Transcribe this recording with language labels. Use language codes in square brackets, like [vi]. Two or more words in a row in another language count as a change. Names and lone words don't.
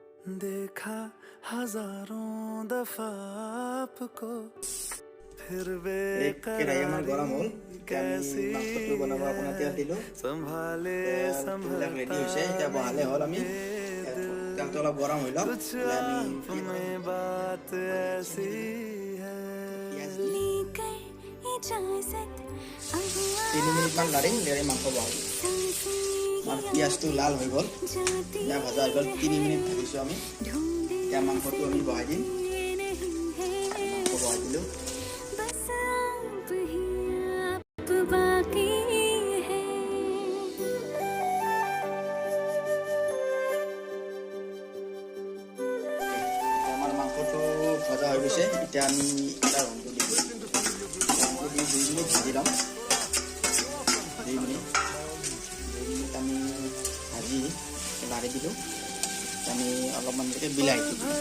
[hi] देखा हजारों दफा आपको फिर [as] কেৰাহীমান গৰম হ'ল [hi] कैसी [as] মাংসটো বনাব আপোনাৰ তেল দিলোঁ [hi] संभाले [as] তেলবিলাক ৰেডি হৈছে এতিয়া বহালে হ'ল আমি তেলটো অলপ গৰম হৈ লওক [hi] कुछ आप में बात ऐसी है [as] 3 মিনিটমান লাৰিম মাংস বহাম আমাৰ পিঁয়াজটো লাল হৈ গ'ল এতিয়া ভজা হৈ গ'ল 3 মিনিট ভাজিছোঁ আমি এতিয়া মাংসটো আমি বহাই দিম মাংস বহাই দিলোঁ আমাৰ মাংসটো ভজা হৈ গৈছে এতিয়া আমি এটা ৰংটো দি দিম 2 মিনিট ভাজি ল'ম 2 মিনিট আমি ভাজি লাৰি দিলোঁ আমি অলপমান বিলাহীটো